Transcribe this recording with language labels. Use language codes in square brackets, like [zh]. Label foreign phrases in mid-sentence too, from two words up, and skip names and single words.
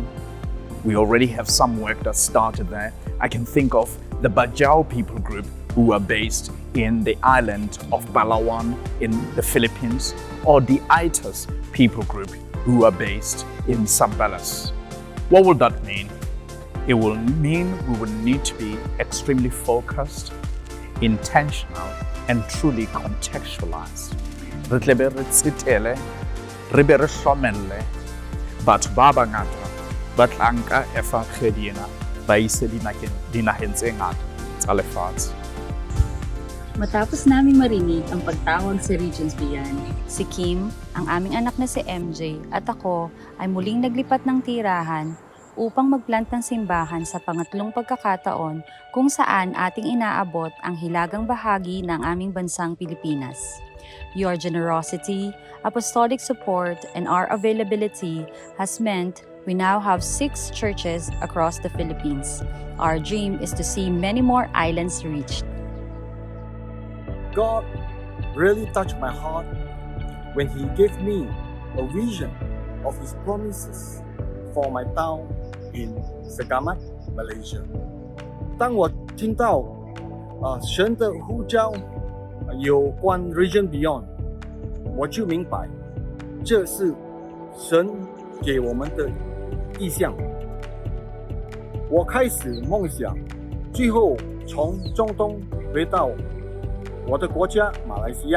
[en] We already have some work that started there. I can think of the Bajau people group who are based in the island of Palawan in the Philippines, or the Aitas people group who are based in Sambalas. What will that mean? It will mean we will need to be extremely focused, intentional, and truly contextualized. [st] Re tle be re tsetele, re be re hlokomelle batho ba bangata ba tla nka FRG ena ba ise dinaheng tse ngata tsa lefatshe. [tl] Matapos naming marinig ang pagtawag sa Regions Beyond, si Kim, ang aming anak na si MJ, at ako ay muling naglipat ng tirahan upang magplant ng simbahan sa pangatlong pagkakataon kung saan ating inaabot ang hilagang bahagi ng aming bansang Pilipinas. [en] Your generosity, apostolic support, and our availability has meant we now have 6 churches across the Philippines. Our dream is to see many more islands reached. God really touched my heart when He gave me a vision of His promises for my town in Segamat, Malaysia. [zh] 当我听到神的呼召有关 Region Beyond，我就明白这是神给我们的意向。我开始梦想，最后从中东回到我的国家马来西亚。